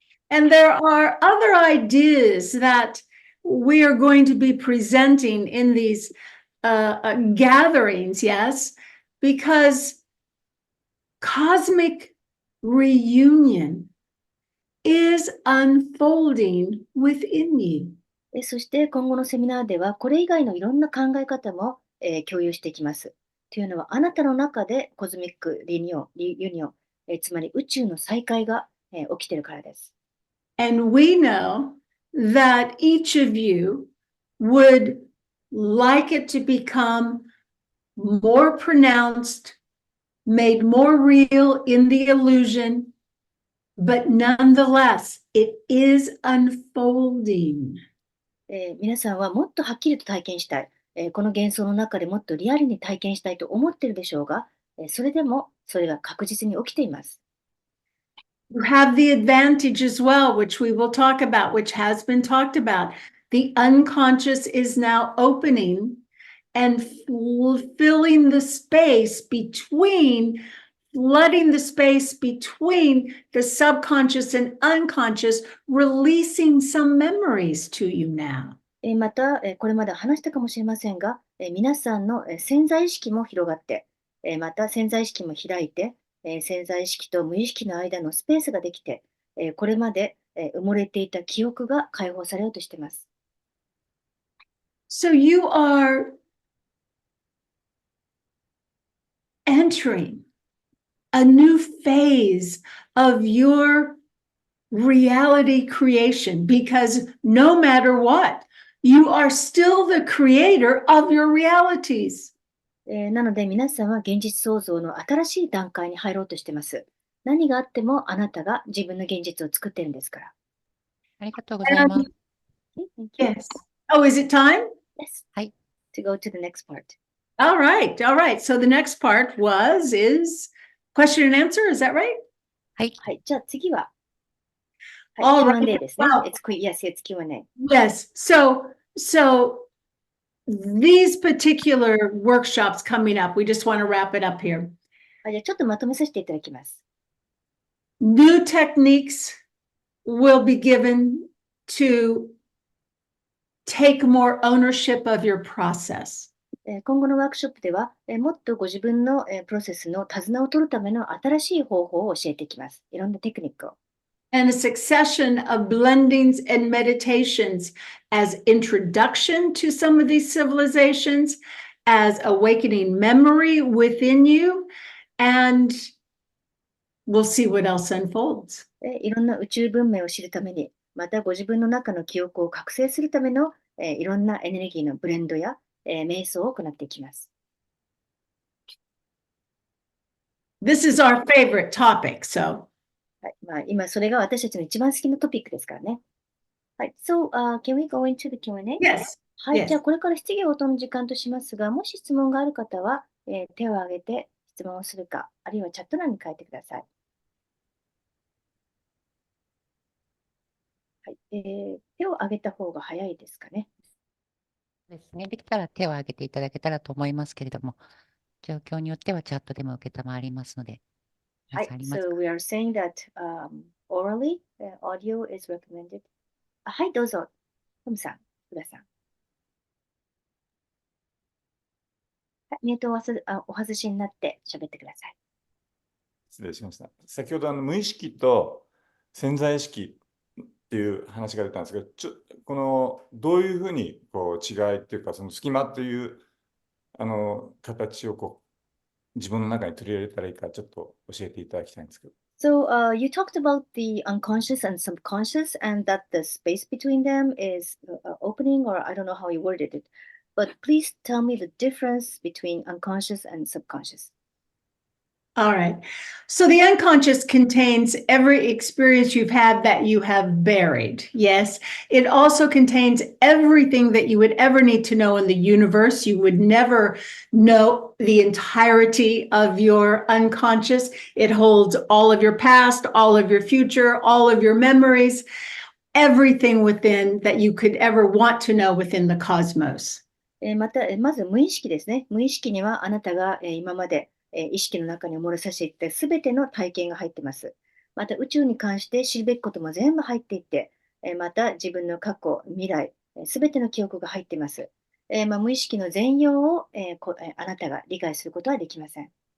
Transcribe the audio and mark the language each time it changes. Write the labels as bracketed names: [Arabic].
[English] And there are other ideas that we are going to be presenting in these gatherings, yes, because cosmic reunion is unfolding within you. [Japanese] そして今後のセミナーでは、これ以外のいろんな考え方も、共有していきます。というのは、あなたの中でコズミック、リユニオン、つまり宇宙の再会が、起きているからです。 [English] And we know that each of you would like it to become more pronounced, made more real in the illusion, but nonetheless, it is unfolding. [Japanese] 皆さんはもっとはっきりと体験したい、この幻想の中でもっとリアルに体験したいと思っているでしょうが、それでもそれが確実に起きています。 [English] You have the advantage as well, which we will talk about, which has been talked about. The unconscious is now opening and filling the space between, flooding the space between the subconscious and unconscious, releasing some memories to you now. [Japanese] また、これまで話したかもしれませんが、皆さんの潜在意識も広がって、また潜在意識も開いて、潜在意識と無意識の間のスペースができて、これまで埋もれていた記憶が解放されようとしています。 [English] So you are entering a new phase of your reality creation because no matter what, you are still the creator of your realities. [Japanese] なので皆さんは現実創造の新しい段階に入ろうとしています。何があってもあなたが自分の現実を作っているんですから。ありがとうございます。 [English] Yes. Oh, is it time? Yes. [Japanese] はい。 [English] To go to the next part. All right. All right. So the next part is question and answer. Is that right? [Japanese] はい。はい。じゃあ次は、 [English] All right. [Japanese] Q&A ですね。 [English] Wow. Yes, it's Q&A. Yes. So these particular workshops coming up, we just want to wrap it up here. [Japanese] じゃあちょっとまとめさせていただきます。 [English] New techniques will be given to take more ownership of your process. [Japanese] 今後のワークショップでは、もっとご自分のプロセスの手綱を取るための新しい方法を教えていきます。いろんなテクニックを。 [English] And a succession of blendings and meditations as introduction to some of these civilizations, as awakening memory within you, and we'll see what else unfolds. [Japanese] いろんな宇宙文明を知るために、またご自分の中の記憶を覚醒するための、いろんなエネルギーのブレンドや、瞑想を行っていきます。 [English] This is our favorite topic, so. [Japanese] はい、今それが私たちの一番好きなトピックですからね。はい。 [English] So, can we go into the Q&A? Yes. [Japanese] はい。 [English] Yes. [Japanese] じゃあこれから質疑応答の時間としますが、もし質問がある方は、手を挙げて質問をするか、あるいはチャット欄に書いてください。はい、手を挙げた方が早いですかね。ですね。できたら手を挙げていただけたらと思いますけれども、状況によってはチャットでも受けたまわりますので、はい、皆さんあります [English] so [Japanese] か？ [English] we are saying that orally audio is recommended. [Japanese] はい、どうぞ。トムさん、福田さん。はい、ミュートをお外しになって喋ってください。失礼しました。先ほど無意識と潜在意識っていう話が出たんですけど、このどういうふうにこう違いっていうか、その隙間っていう形を自分の中に取り入れたらいいか、ちょっと教えていただきたいんですけど。 [English] So you talked about the unconscious and subconscious, and that the space between them is opening, or I don't know how you worded it. But please tell me the difference between unconscious and subconscious. All right. So the unconscious contains every experience you've had that you have buried. Yes. It also contains everything that you would ever need to know in the universe. You would never know the entirety of your unconscious. It holds all of your past, all of your future, all of your memories, everything within that you could ever want to know within the cosmos. [Japanese] まず無意識ですね。無意識にはあなたが今まで意識の中に埋もれさせていったすべての体験が入っています。また宇宙に関して知るべきことも全部入っていて、また自分の過去、未来、すべての記憶が入っています。無意識の全容をあなたが理解することはできません。